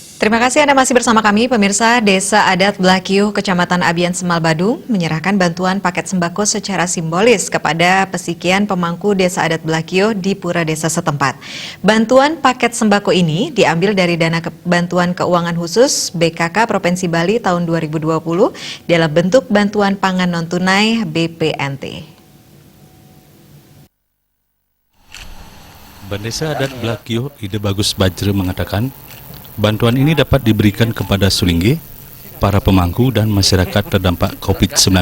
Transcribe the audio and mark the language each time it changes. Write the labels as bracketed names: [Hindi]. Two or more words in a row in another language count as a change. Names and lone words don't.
[Indonesian] Terima kasih Anda masih bersama kami, pemirsa. Desa Adat Blakiuh, Kecamatan Abian Semal Badung, menyerahkan bantuan paket sembako secara simbolis kepada pesikian pemangku Desa Adat Blakiuh di pura desa setempat. Bantuan paket sembako ini diambil dari dana bantuan keuangan khusus BKK Provinsi Bali tahun 2020 dalam bentuk bantuan pangan non-tunai BPNT. Desa Adat Blakiuh Ide Bagus Bajre mengatakan, bantuan ini dapat diberikan kepada Sulingge, para pemangku dan masyarakat terdampak COVID-19.